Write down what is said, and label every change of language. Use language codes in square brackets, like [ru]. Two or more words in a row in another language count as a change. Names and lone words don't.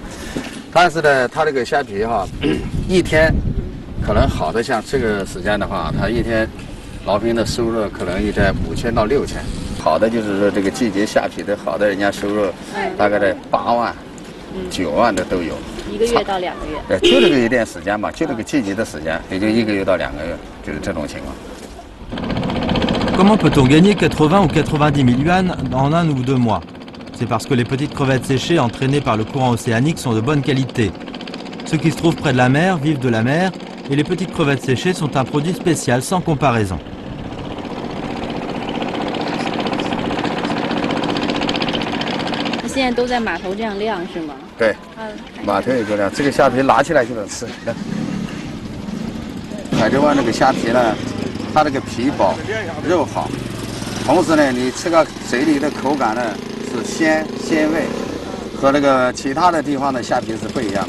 [zh] 但是呢，它这个虾皮哈，一天可能好的像这个时间的话，它一天老兵的收入可能也在5000到6000。好的就是说这个季节虾皮的好的人家收入大概在8万、9万的都有。 1个月到2个月，就这个一点时间吧，就这个季节的时间，也就1个月到2个月，就是这种情况。 [fr] Comment peut-on gagner 80 ou 90 000 yuan en 1 ou 2 mois? C'est parce que les petites crevettes séchées entraînées par le courant océanique sont de bonne qualité. Ceux qui se trouvent près de la mer vivent de la mer et les petites crevettes séchées sont un produit spécial sans comparaison. [zh] 现在都在码头这样晾是吗？对，码头也就这样，这个虾皮拿起来就能吃。海州湾那个虾皮呢，它这个皮薄，肉好，同时呢，你吃个嘴里的口感呢是鲜味，和那个其他的地方的虾皮是不一样的。